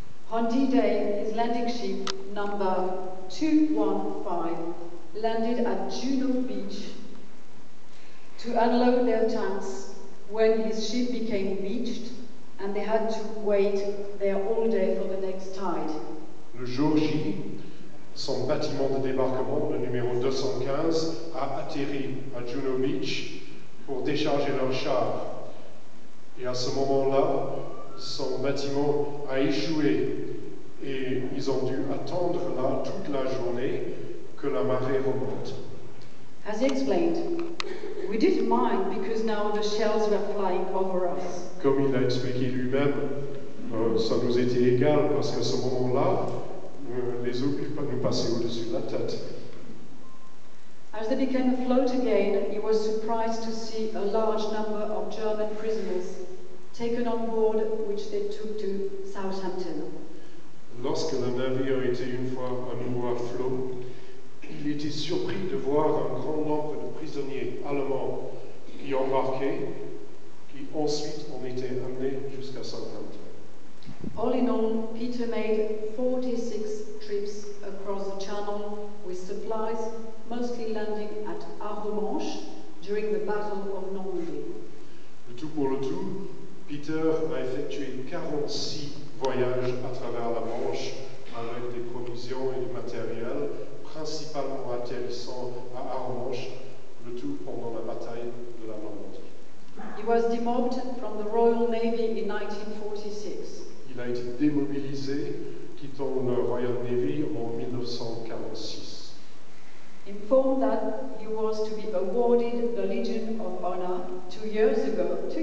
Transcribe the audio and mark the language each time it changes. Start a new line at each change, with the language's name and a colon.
English: On D-Day, his landing ship number 215 landed at Juno Beach to unload their tanks when his ship became beached and they had to wait there all day for the next tide.
French: Le jour J, son bâtiment de débarquement, le numéro 215, a atterri à Juno Beach pour décharger leurs chars. Et à ce moment-là, son bâtiment a échoué et ils ont dû attendre là toute la journée que la marée remonte.
English: As he explained, we didn't mind because now the shells were flying over us.
French: Comme il a expliqué lui-même, ça nous était égal parce qu'à ce moment-là, les obus nous passaient au-dessus de la tête.
English: As they began afloat again, he was surprised to see a large number of German prisoners taken on board, which they took to Southampton.
French: Lorsque le navire était une fois à nouveau à flot, il était surpris de voir un grand nombre de prisonniers allemands qui embarquaient, qui ensuite ont été amenés jusqu'à Southampton.
English: All in all, Peter made 46 trips across the channel with supplies, mostly landing at Arromanches during the Battle of Normandy.
French: Le tout pour le tout, Peter a effectué 46 voyages à travers la Manche avec des provisions et du matériel, principalement atterrissant à Arromanches, le tout pendant la bataille de la Normandie.
English: He was demobbed from the Royal Navy in 1946.
French: Il a été démobilisé, quittant le Royal Navy en 1946.
English: Informed that he was to be awarded the Legion of Honor 2 years ago.